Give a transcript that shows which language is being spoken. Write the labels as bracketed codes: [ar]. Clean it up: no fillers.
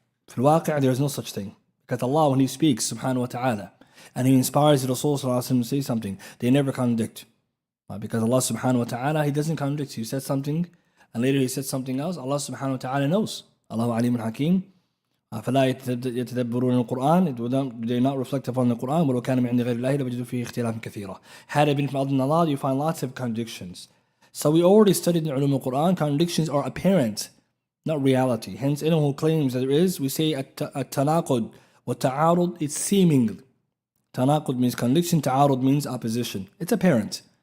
[ar] في الواقع, [en] there is no such thing. Because Allah, when He speaks, subhanahu wa ta'ala, and He inspires the Rasul to say something, they never contradict. Because Allah subhanahu wa ta'ala, He doesn't contradict. He said something, and later He said something else. Allah subhanahu wa ta'ala knows. Allahu alim al-hakim. [ar] فلا يتدبرون القرآن, [en] they not reflect upon the Quran. [ar] ولو كان من عند غير الله لوجدوا فيه اختلافا كثيرا. [en] Had it been from other than Allah, you find lots of contradictions. So we already studied in Ulum al-Quran, contradictions are apparent, not reality. Hence, anyone who claims that there is, we say at-tanaqud wa ta'arud, it's seeming. Tanaqud means contradiction, ta'arud means opposition. It's apparent.